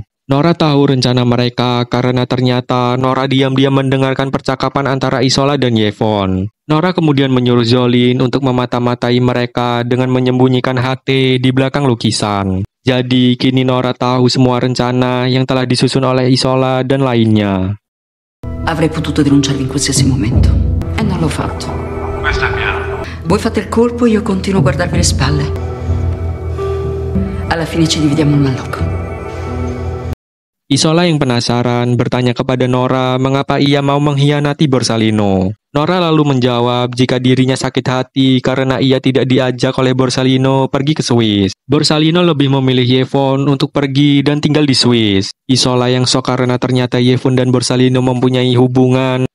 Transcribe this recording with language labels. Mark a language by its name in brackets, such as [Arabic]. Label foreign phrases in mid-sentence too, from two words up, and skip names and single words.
[Indonesian] Nora tahu rencana mereka karena ternyata Nora diam-diam mendengarkan percakapan antara Isola dan Yevon. Nora kemudian menyuruh Zolin untuk memata-matai mereka dengan menyembunyikan HT di belakang lukisan. Jadi kini Nora tahu semua rencana yang telah disusun oleh Isola dan lainnya. [Italian] Avrei potuto denunciarvi in qualsiasi momento e non l'ho fatto. Questo è piano. Voi fate il colpo e io continuo a guardarvi le spalle. Alla fine ci dividiamo il mallocco. [Indonesian] Isola yang penasaran bertanya kepada Nora mengapa ia mau mengkhianati Borsalino. Nora lalu menjawab jika dirinya sakit hati karena ia tidak diajak oleh Borsalino pergi ke Swiss. Borsalino lebih memilih Yvonne untuk pergi dan tinggal di Swiss. Isola yang shock karena ternyata Yvonne dan Borsalino mempunyai hubungan.